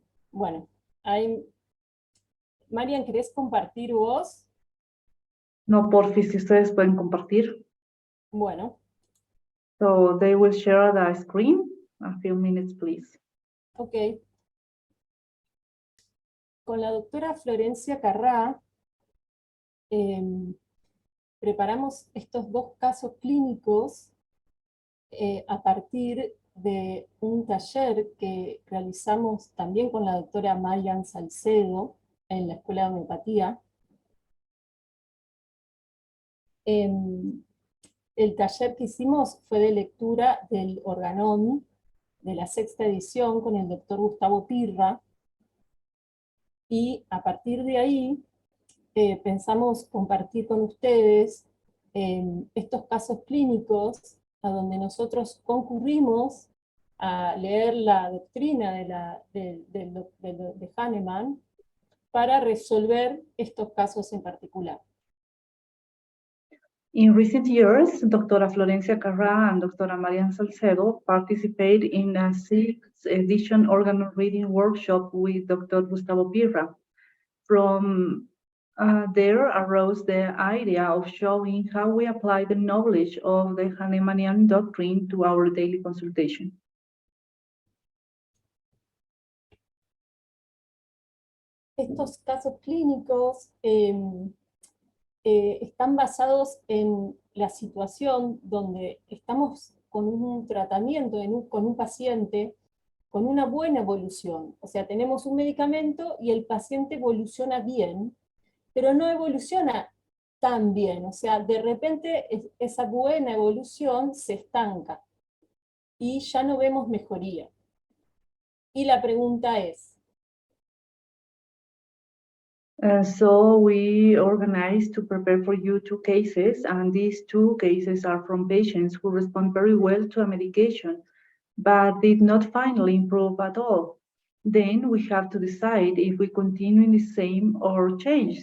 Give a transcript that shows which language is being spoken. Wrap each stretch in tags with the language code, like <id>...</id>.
<es>Bueno, María, ¿querés compartir vos? No, porfis, si ustedes pueden compartir. Bueno.</es> <en>So they will share the screen. A few minutes, please. Ok.</en> <es>Con la doctora Florencia Carrá preparamos estos dos casos clínicos a partir de un taller que realizamos también con la doctora María Salcedo en la Escuela de Homeopatía. El taller que hicimos fue de lectura del organón de la 6ª edición con el doctor Gustavo Pirra, y a partir de ahí pensamos compartir con ustedes estos casos clínicos a donde nosotros concurrimos a leer la doctrina de Hahnemann para resolver estos casos en particular.</es> <en>In recent years, Dra Florencia Carrá and Dra María Salcedo participated in a 6th edition organ reading workshop with Dr. Gustavo Pirra. From there arose the idea of showing how we apply the knowledge of the Hahnemannian doctrine to our daily consultation.</en> <es>Estos casos clínicos están basados en la situación donde estamos con un tratamiento, con un paciente con una buena evolución. O sea, tenemos un medicamento y el paciente evoluciona bien, pero no evoluciona tan bien. O sea, de repente esa buena evolución se estanca y ya no vemos mejoría. Y la pregunta es,</es> <en>so we organized to prepare for you 2 cases, and these 2 cases are from patients who respond very well to a medication, but did not finally improve at all. Then we have to decide if we continue in the same or change.</en>